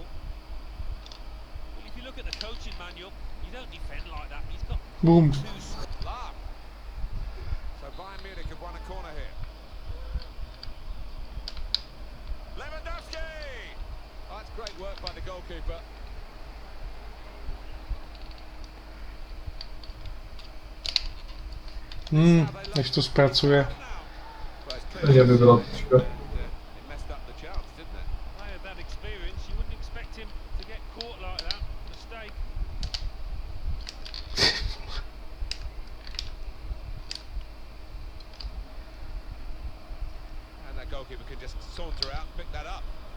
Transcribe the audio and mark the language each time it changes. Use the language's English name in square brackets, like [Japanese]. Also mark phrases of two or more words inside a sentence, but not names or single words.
[English] Well, if you look at the coaching manual, you don't defend like that. He's got Boom. Lar. So Bayern Munich have won a corner here. Lewandowski! Oh, that's great work by the goalkeeper. [Czech] Než to zpracuje. [English] Well, it's [Czech] Je by bylo [English] clear. [Czech] trošku. [English] And, it messed up the chance, didn't it? player of that experience. You wouldn't expect him to get caught like that. Mistake. And that goalkeeper can just saunter out and pick that up.